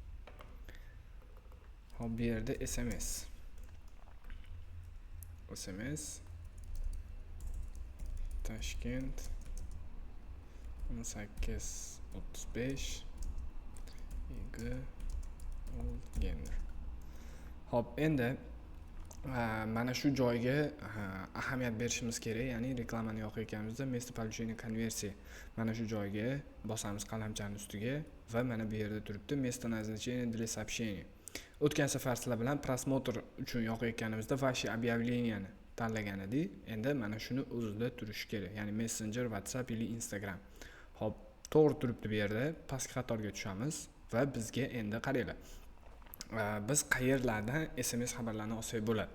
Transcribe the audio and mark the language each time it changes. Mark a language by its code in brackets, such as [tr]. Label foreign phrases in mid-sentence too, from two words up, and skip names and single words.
[uz] Hop, bu yerda SMS Toshkent 18:35 Gender. Hop, endi mana shu joyga ahamiyat berishimiz kerak, ya'ni reklamani yoqayotganimizda [ru] место получения конверсии [uz] mana shu joyga bosamiz qalamchaning ustiga va mana bu yerda turibdi [ru] место назначения для сообщения. [uz] O'tgan safar sizlar bilan prosmotr uchun yoqayotganimizda [ru] ваши объявления [uz] tanlagan edik. Endi mana shuni o'zida turishi kerak, ya'ni Messenger, WhatsApp yoki Instagram. Hop, to'g'ri turibdi bu yerda. Pastki qatorga tushamiz va bizga endi qaranglar. Biz qayerlardan SMS xabarlarni olsak bo'ladi.